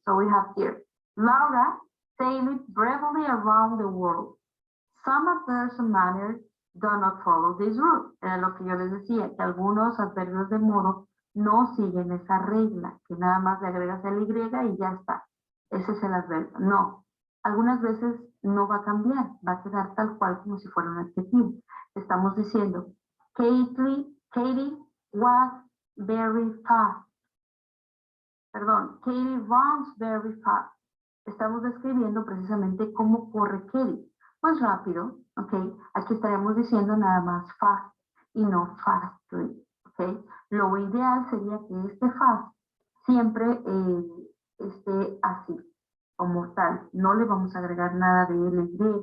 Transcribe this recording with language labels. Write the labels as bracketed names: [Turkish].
[English] So we have here, Laura sailed bravely around the world. Some adverbs of manner do not follow this rule. [Spanish] Era lo que yo les decía, que algunos adverbios de modo no siguen esa regla, que nada más le agregas el y y ya está. Ese es el adverbio. No. Algunas veces no va a cambiar, va a quedar tal cual como si fuera un adjetivo. Estamos diciendo, [English] Katie was very fast. [Spanish] Perdón, [English] Katie runs very fast. [Spanish] Estamos describiendo precisamente cómo corre Katie. Pues rápido, ¿ok? Aquí estaríamos diciendo nada más fast y no fastly, ¿ok? Lo ideal sería que este fast siempre esté así, como tal. No le vamos a agregar nada de ly,